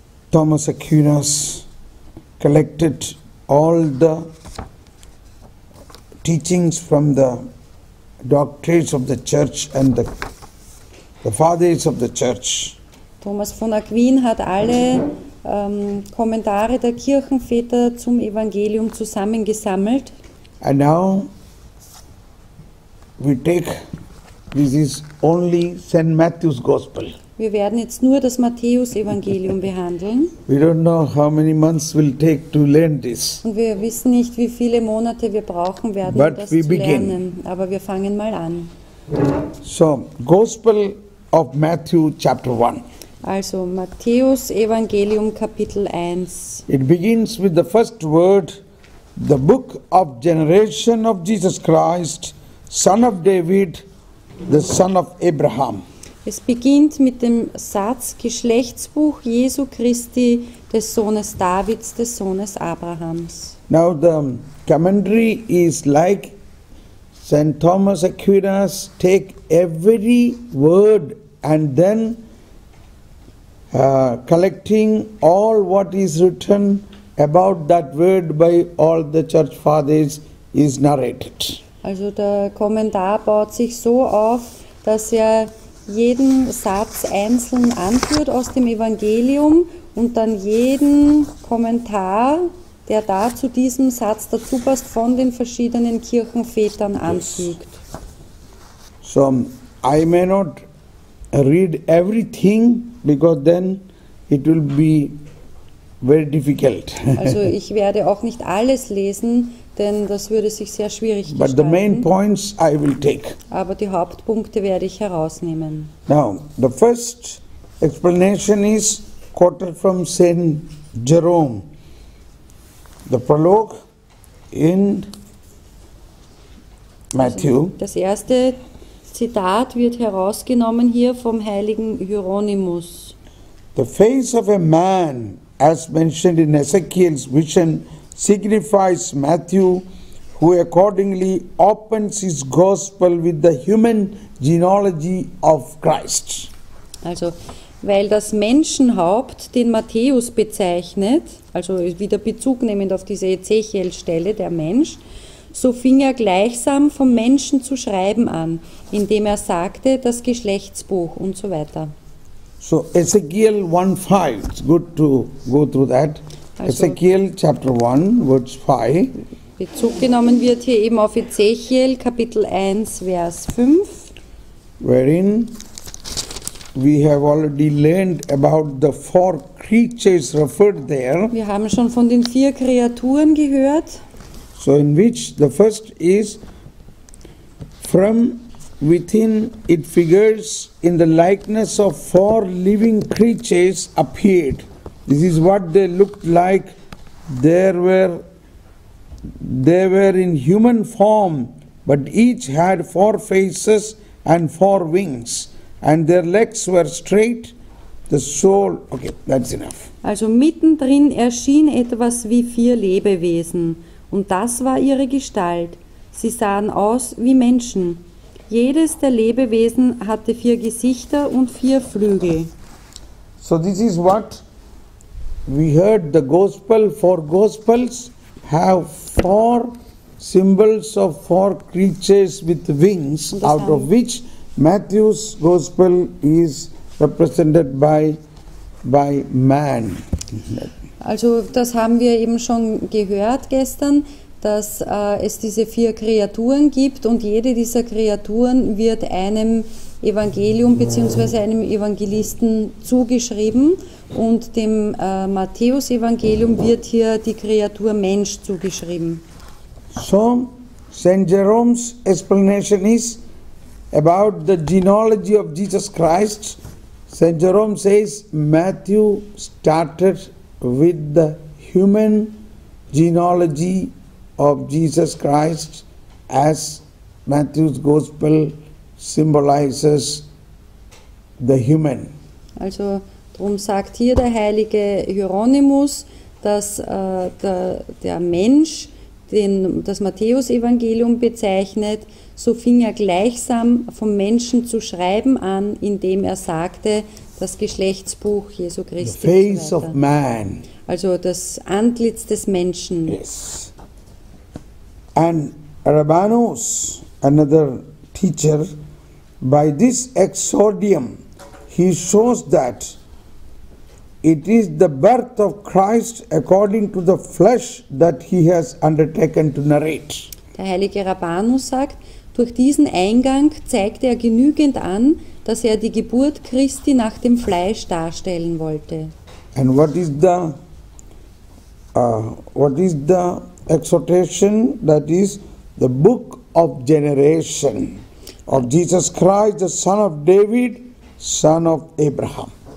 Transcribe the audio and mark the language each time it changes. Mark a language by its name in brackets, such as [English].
[English] Thomas Aquinas collected all the teachings from the doctrines of the church and the fathers of the church. [German] Thomas von Aquin hat alle Kommentare der Kirchenväter zum Evangelium zusammengesammelt. [English] And now we take, this is only St. Matthew's Gospel. [German] Wir werden jetzt nur das Matthäus-Evangelium behandeln. [English] We don't know how many months will take to learn this. [German] Und wir wissen nicht, wie viele Monate wir brauchen werden, um [English] But [German] das [English] we [German] zu [English] begin. [German] lernen. Aber wir fangen mal an. [English] So, Gospel of Matthew chapter 1. [German] Also Matthäus-Evangelium Kapitel 1. [English] It begins with the first word, the book of generation of Jesus Christ, son of David, the son of Abraham. [German] Es beginnt mit dem Satz Geschlechtsbuch Jesu Christi, des Sohnes Davids, des Sohnes Abrahams. [English] Now the commentary is like St. Thomas Aquinas take every word and then collecting all what is written about that word by all the church fathers is narrated. [German] Also der Kommentar baut sich so auf, dass er jeden Satz einzeln anführt aus dem Evangelium und dann jeden Kommentar, der da zu diesem Satz dazu passt, von den verschiedenen Kirchenvätern anfügt. [English] So I may not read everything because then it will be very difficult. [German] Also ich werde auch nicht alles lesen, denn das würde sich sehr schwierig [English] But the main points I will take. [German] Aber die Hauptpunkte werde ich herausnehmen. [English] Now, the first explanation is quoted from Saint Jerome. The prologue in Matthew. [German] Das erste Zitat wird herausgenommen hier vom heiligen Hieronymus. [English] The face of a man, as mentioned in Ezekiel's vision, signifies Matthew, who accordingly opens his gospel with the human genealogy of Christ. [German] Also, weil das Menschenhaupt den Matthäus bezeichnet, also wieder Bezug nehmend auf diese Ezechiel-Stelle, der Mensch, so fing er gleichsam vom Menschen zu schreiben an, indem er sagte, das Geschlechtsbuch und so weiter. [English] So Ezekiel 1:5, it's good to go through that. [German] Also, [English] Ezekiel chapter 1, verse 5. [German] Bezug genommen wird hier eben auf Ezechiel, Kapitel 1, Vers 5. [English] Wherein we have already learned about the four creatures referred there. [German] Wir haben schon von den 4 Kreaturen gehört. [English] So in which the first is from within it figures in the likeness of 4 living creatures appeared. This is what they looked like. They were in human form, but each had 4 faces and 4 wings, and their legs were straight. The soul, okay, that's enough. [German] Also mittendrin erschien etwas wie 4 Lebewesen, und das war ihre Gestalt. Sie sahen aus wie Menschen. Jedes der Lebewesen hatte 4 Gesichter und 4 Flügel. [English] So this is what we heard. The gospel, 4 gospels have 4 symbols of 4 creatures with wings, out of which Matthew's gospel is represented by man. [German] Also das haben wir eben schon gehört gestern, dass es diese 4 Kreaturen gibt und jede dieser Kreaturen wird einem Evangelium bzw. einem Evangelisten zugeschrieben und dem Matthäus-Evangelium wird hier die Kreatur Mensch zugeschrieben. [English] So, St. Jerome's explanation is about the genealogy of Jesus Christ. St. Jerome says Matthew started with the human genealogy of Jesus Christ, as Matthew's gospel symbolizes the human. [German] Also darum sagt hier der heilige Hieronymus, dass der Mensch das Matthäusevangelium bezeichnet, so fing er gleichsam vom Menschen zu schreiben an, indem er sagte, das Geschlechtsbuch Jesu [English] The [German] Christi. [English] face [German] und so [English] of [German] weiter. [English] man. [German] Also das Antlitz des Menschen. [English] Yes. And Rabbanus, another teacher, by this exordium, he shows that it is the birth of Christ according to the flesh that he has undertaken to narrate. [German] Der heilige Rabbanus sagt, durch diesen Eingang zeigt er genügend an, dass er die Geburt Christi nach dem Fleisch darstellen wollte. [English] And what is the exhortation? That is the book of generation of Jesus Christ, the son of David, son of Abraham.